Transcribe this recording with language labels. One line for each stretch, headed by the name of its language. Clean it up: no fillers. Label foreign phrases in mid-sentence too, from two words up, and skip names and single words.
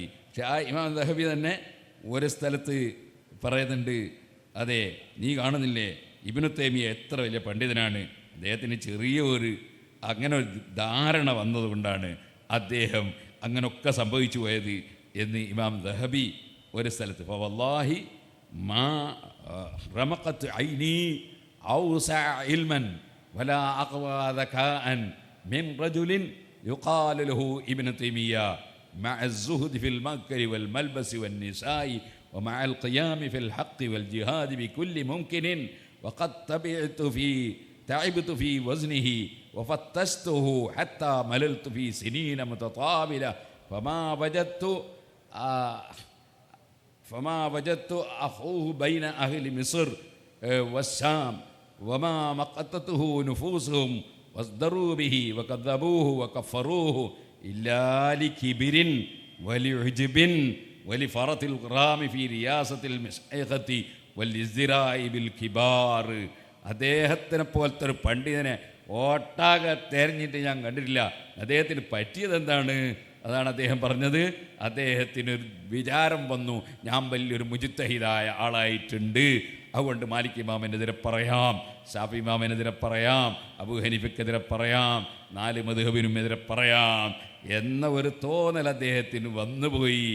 Malayalam: പക്ഷെ ആ ഇമാം ദഹബി തന്നെ ഒരു സ്ഥലത്ത് പറയുന്നുണ്ട്, അതെ നീ കാണുന്നില്ലേ ഇബ്നു തൈമിയ എത്ര വലിയ പണ്ഡിതനാണ്, അദ്ദേഹത്തിന് ചെറിയ അങ്ങനെ ഒരു ധാരണ വന്നതുകൊണ്ടാണ് അദ്ദേഹം അങ്ങനൊക്കെ സംഭവിച്ചു പോയത് എന്ന് ഇമാം ദഹബി ഒരു സ്ഥലത്ത്.
Arabic: والله ما رمقت عيني أوسع علما ولا أقوى ذكاء من رجل يقال له ابن تيمية مع الزهد في المأكل والملبس والنساء ومع القيام في الحق والجهاد بكل ممكن وقد تعبت في وزنه وفتشته حتى مللت في سنين متطاولة فما وجدت أخوه بين أهل مصر والشام وما مقتته نفوسهم واصدروا به وكذبوه وكفروه إلا لكبر ولعجب ولفرط الغرام في رياسة المشايخة والازدراء بالكبار.
Malayalam: അദ്ദേഹത്തിനെ പോലത്തെ ഒരു പണ്ഡിതനെ ഒട്ടാകെ തെരഞ്ഞിട്ട് ഞാൻ കണ്ടിട്ടില്ല. അദ്ദേഹത്തിന് പറ്റിയത് എന്താണ്? അതാണ് അദ്ദേഹം പറഞ്ഞത്. അദ്ദേഹത്തിനൊരു വിചാരം വന്നു, ഞാൻ വലിയൊരു മുജ്തഹിദായ ആളായിട്ടുണ്ട്, അതുകൊണ്ട് മാലിക് ഇമാമിനെതിരെ പറയാം, ഷാഫി ഇമാമിനെതിരെ പറയാം, അബൂ ഹനീഫയ്ക്കെതിരെ പറയാം, 4 മദ്ഹബിനും എതിരെ പറയാം എന്ന ഒരു തോന്നൽ അദ്ദേഹത്തിന് വന്നുപോയി.